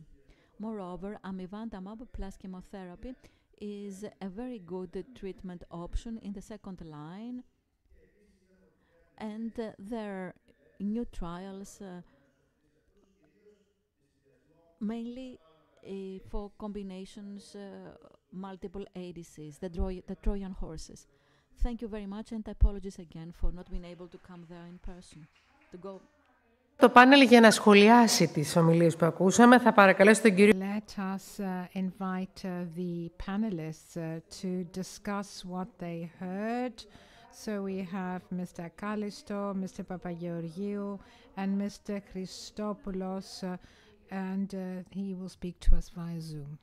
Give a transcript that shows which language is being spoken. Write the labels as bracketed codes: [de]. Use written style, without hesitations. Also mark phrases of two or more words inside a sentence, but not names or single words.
[en] Moreover, amivantamab plus chemotherapy is a very good treatment option in the second line, and there are new trials mainly for combinations, multiple ADCs, the Trojan horses. Thank you very much, and apologies again for not being able to come there in person. [el] Το πάνελ για να σχολιάσει τις ομιλίες που ακούσαμε θα παρακαλέσω τον κύριο. [en] Let us invite the panelists to discuss what they heard. So we have Mr. Kallisto, Mr. Papageorgiou, and Mr. Christopoulos, and he will speak to us via Zoom.